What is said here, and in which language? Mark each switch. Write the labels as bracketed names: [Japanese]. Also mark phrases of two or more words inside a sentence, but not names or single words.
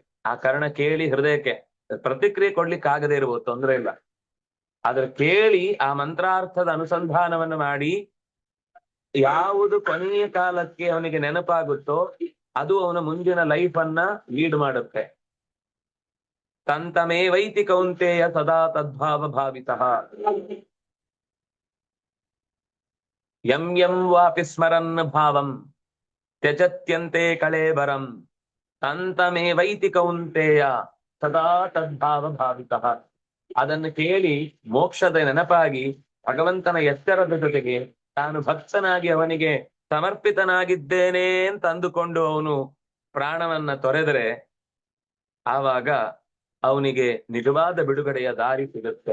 [Kannada] ಆ ಕರ್ಣ ಕೇಳಿ ಹೃದಯಕ್ಕೆ ಪ್ರತಿಕ್ರಿಯೆ ಕೊಡ್ಲಿಕ್ಕೆ ಆಗದೆ ಇರ್ಬೋದು, ತೊಂದ್ರೆ ಇಲ್ಲ. ಆದ್ರೆ ಕೇಳಿ ಆ ಮಂತ್ರಾರ್ಥದ ಅನುಸಂಧಾನವನ್ನು ಮಾಡಿ ಯಾವುದು ಕೊನೆಯ ಕಾಲಕ್ಕೆ ಅವನಿಗೆ ನೆನಪಾಗುತ್ತೋ ಅದು ಅವನ ಮುಂದಿನ ಲೈಫ್ ಅನ್ನ ಲೀಡ್ ಮಾಡುತ್ತೆ. [Sanskrit] ತಂತಮೇ ವೈತಿ ಕೌಂತೆಯ ಸದಾ ತದ್ಭಾವ ಭಾವಿತಃ ಯಂ ಯಂ ವಾಪಿ ಸ್ಮರನ್ ಭಾವಂ ತ್ಯಜತ್ಯಂತೆ ಕಳೇಬರಂ ತಂತಮೇ ವೈತಿ ಕೌಂತೆಯ ಸದಾ ತದ್ಭಾವ ಭಾವಿತಃ. [Kannada] ಅದನ್ನು ಕೇಳಿ ಮೋಕ್ಷದ ನೆನಪಾಗಿ ಭಗವಂತನ ಎಚ್ಚರದ ಜೊತೆಗೆ ತಾನು ಭಕ್ತನಾಗಿ ಅವನಿಗೆ ಸಮರ್ಪಿತನಾಗಿದ್ದೇನೆ ಅಂತ ಅಂದುಕೊಂಡು ಅವನು ಪ್ರಾಣವನ್ನ ತೊರೆದರೆ ಆವಾಗ ಅವನಿಗೆ ನಿಜವಾದ ಬಿಡುಗಡೆಯ ದಾರಿ ಸಿಗುತ್ತೆ.